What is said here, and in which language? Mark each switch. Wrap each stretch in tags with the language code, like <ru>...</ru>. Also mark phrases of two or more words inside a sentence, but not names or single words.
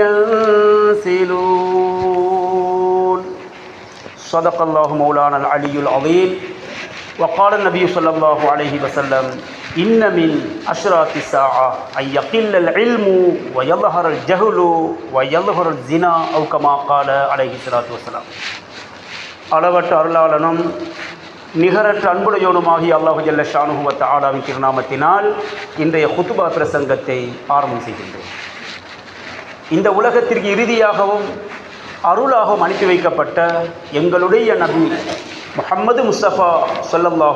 <ar>ينسلون صدق الله مولانا العلي العظيم وقال النبي صلى الله عليه وسلم إن من أشراط الساعة أن يقل العلم ويظهر الجهل ويظهر الزنا أو كما قال عليه الصلاة والسلام.</ar> <ta>அளவற்ற அருளாளனும் நிகரற்ற அன்புடையோனுமாகிய அல்லாஹு</ta> <ar>جل شأنه</ar> <ta>வ தஆலாவின் திருநாமத்தினால் இன்றைய குத்துபா பிரசங்கத்தை ஆரம்பம் செய்கின்றோம். இந்த உலகத்திற்கு இறுதியாகவும் அருளாகவும் அனுப்பி வைக்கப்பட்ட எங்களுடைய நபி முஹம்மது முஸ்தபா ஸல்லல்லாஹு</ta>